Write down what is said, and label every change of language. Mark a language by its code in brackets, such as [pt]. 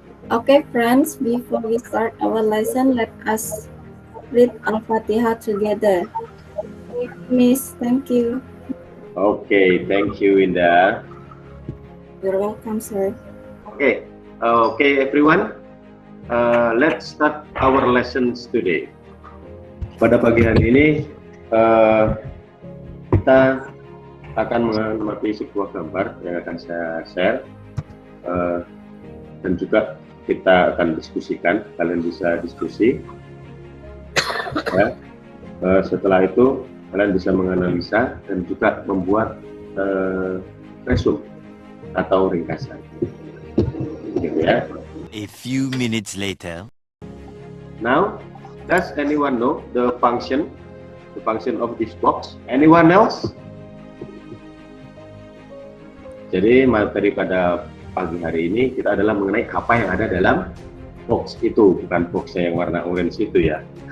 [en] Okay, friends, before we start our lesson, let us read Al-Fatihah together. Miss, thank you. Okay. Thank you, Winda. You're welcome, sir. Okay. Okay, everyone. Let's start our lessons today. [id] Pada pagi hari ini kita akan mengamati sebuah gambar yang akan saya share dan juga kita akan diskusikan. Kalian bisa diskusi. Ya. Setelah itu kalian bisa menganalisa dan juga membuat resume atau ringkasan. Gitu ya. [en] A few minutes later. Now, does anyone know the function of this box? Anyone else? [id] Jadi materi pada pagi hari ini kita adalah mengenai apa yang ada dalam box itu, bukan boxnya yang warna orange itu ya.